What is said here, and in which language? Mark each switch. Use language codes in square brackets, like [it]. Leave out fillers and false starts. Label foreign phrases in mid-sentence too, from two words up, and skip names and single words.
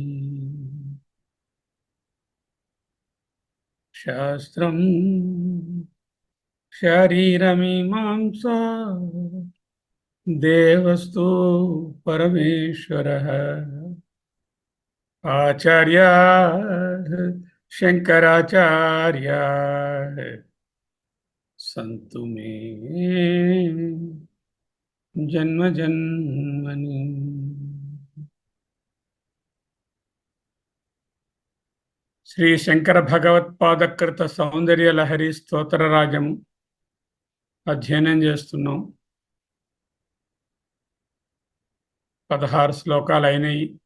[sa] शास्त्रं शरीरमीमांसा देवस्तु परमेश्वरः आचार्याः शंकराचार्याः सन्तु मे जन्म जन्मनि। [te] శ్రీ శంకర భగవత్పాదకృత సౌందర్య లహరి స్తోత్రరాజము అధ్యయనం చేస్తున్నాం. 16 శ్లోకాలు అయినాయి.